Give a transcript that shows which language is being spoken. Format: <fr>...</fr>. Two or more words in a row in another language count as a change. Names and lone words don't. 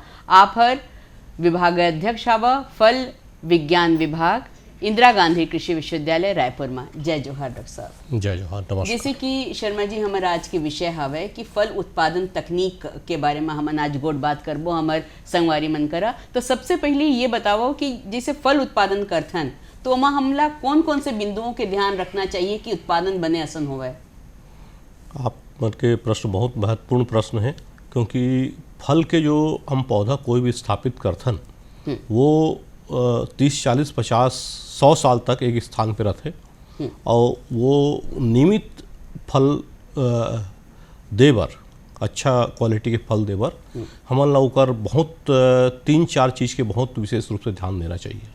<hne>आप हर विभागाध्यक्ष हवा फल विज्ञान विभाग, इंदिरा गांधी कृषि विश्वविद्यालय रायपुर में। जय जोहार डॉक्टर साहब। जय जोहार, नमस्कार। जैसे कि शर्मा जी हमारा आज के विषय हवे कि फल उत्पादन तकनीक के बारे में हमन आज गोट बात करबो हमार संगवारी मन करा। तो सबसे पहले ये बताओ कि जैसे फल उत्पादन करथन तो वहाँ हमला कौन कौन से बिंदुओं के ध्यान रखना चाहिए कि उत्पादन बने असन होवे? आप मन के प्रश्न बहुत महत्वपूर्ण प्रश्न है, क्योंकि फल के जो हम पौधा कोई भी स्थापित करथन वो 30, 40, 50, 100 साल तक एक स्थान पर रहते, और वो नियमित फल देवर, अच्छा क्वालिटी के फल देवर हमन ला ओकर बहुत 3-4 चीज़ के बहुत विशेष रूप से ध्यान देना चाहिए।</hne>